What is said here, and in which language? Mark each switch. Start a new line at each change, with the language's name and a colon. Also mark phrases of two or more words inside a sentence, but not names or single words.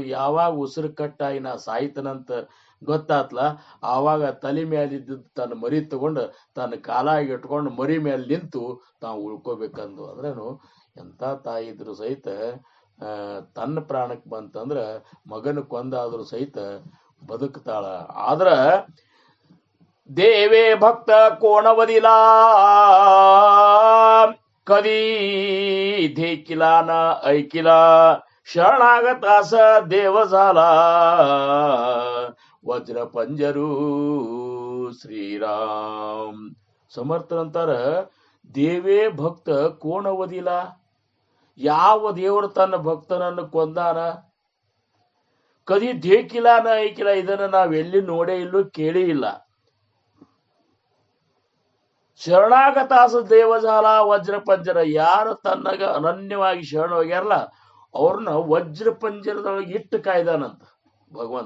Kannada: ಯಾವಾಗ ಉಸಿರು ಕಟ್ಟಾಗಿ ನಾ ಸಾಯ್ತನಂತ ಗೊತ್ತಾತ್ಲ, ಆವಾಗ ತಲೆ ಮೇಲಿದ್ದ ತನ್ನ ಮರಿ ತಗೊಂಡು ತನ್ನ ಕಾಲಾಗಿ ಇಟ್ಕೊಂಡು ಮರಿ ಮೇಲೆ ನಿಂತು ತಾವು ಉಳ್ಕೋಬೇಕಂದು. ಅಂದ್ರೇನು ಎಂತ ತಾಯಿ ಇದ್ರು ಸಹಿತ ತನ್ನ ಪ್ರಾಣಕ್ಕೆ ಬಂತಂದ್ರ ಮಗನ ಕೊಂದಾದ್ರೂ ಸಹಿತ ಬದುಕ್ತಾಳ.
Marathi: ಆದ್ರ देवें भक्त कोण वधिला कधी देखिला ना ऐकिला शरणागतास देव झाला वज्र पंजरू श्रीराम.
Kannada: ಸಮರ್ಥರಂತಾರ
Marathi: देवें भक्त कोण वधिला.
Kannada: ಯಾವ ದೇವರು ತನ್ನ ಭಕ್ತನನ್ನು ಕೊಂದಾನ?
Marathi: कधी देखिला ना ऐकिला,
Kannada: ಇದನ್ನ ನಾವೆಲ್ಲಿ ನೋಡೇ ಇಲ್ಲೂ ಕೇಳೇ ಇಲ್ಲ.
Marathi: शरणागतास देव झाला वज्र पंजर,
Kannada: ಯಾರು ತನ್ನಗ ಅನನ್ಯವಾಗಿ ಶರಣ ಹೋಗ್ಯಾರಲ್ಲ ಅವ್ರನ್ನ ವಜ್ರ ಪಂಜರದೊಳಗೆ ಇಟ್ಟು ಕಾಯ್ದಾನಂತ ಭಗವಂತ.